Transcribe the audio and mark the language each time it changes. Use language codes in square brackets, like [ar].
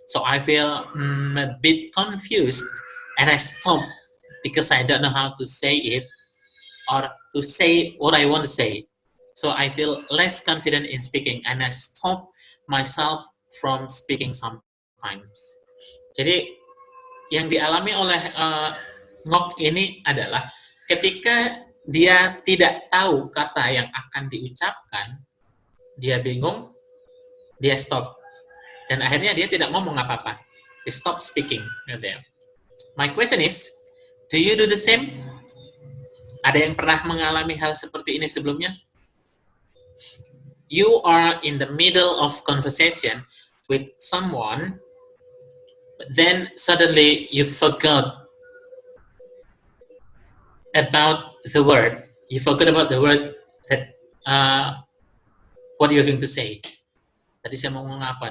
[en] So I feel a bit confused and I stop because I don't know how to say it or to say what I want to say. So I feel less confident in speaking and I stop myself from speaking sometimes. [id] Jadi yang dialami oleh Ngok ini adalah ketika dia tidak tahu kata yang akan diucapkan, dia bingung, dia stop. Dan akhirnya dia tidak ngomong apa-apa. [en] He stop speaking. My question is, do you do the same? [id] Ada yang pernah mengalami hal seperti ini sebelumnya? [en] You are in the middle of conversation with someone, but then suddenly you forgot about the word. You forgot about the word that what you're going to say. [id] Tadi saya mau ngomong apa?